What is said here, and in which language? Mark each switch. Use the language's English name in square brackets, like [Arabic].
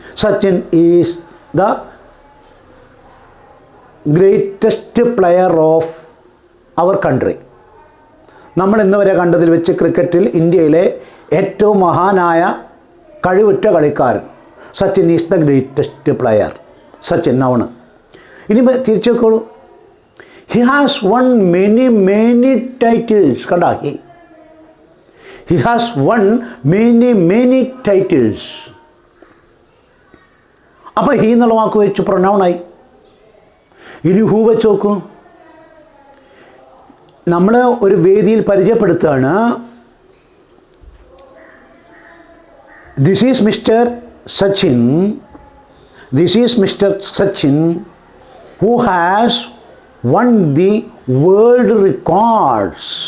[English] Sachin is the greatest player of our country. [Malayalam] നമ്മൾ ഇന്ന് വരെ കണ്ടതിൽ വെച്ച് ക്രിക്കറ്റിൽ ഇന്ത്യയിലെ ഏറ്റവും മഹാനായ കഴിവുറ്റ കളിക്കാരൻ [English] Sachin is the greatest player. [Malayalam] Sachin noun. ഇനി തിരിച്ചു വെക്കോളൂ, [English] He has won many titles. കണ്ടാ, he has won many titles. [Malayalam] അപ്പോൾ ഹി എന്നുള്ള വാക്ക് വെച്ച് പ്രൊനൗണായി. ഇനി ഹൂ വെച്ച് നോക്കൂ. നമ്മൾ ഒരു വേദിയിൽ പരിചയപ്പെടുത്തുകയാണ്. [English] This is mister Sachin. This is mister Sachin who has won the world records.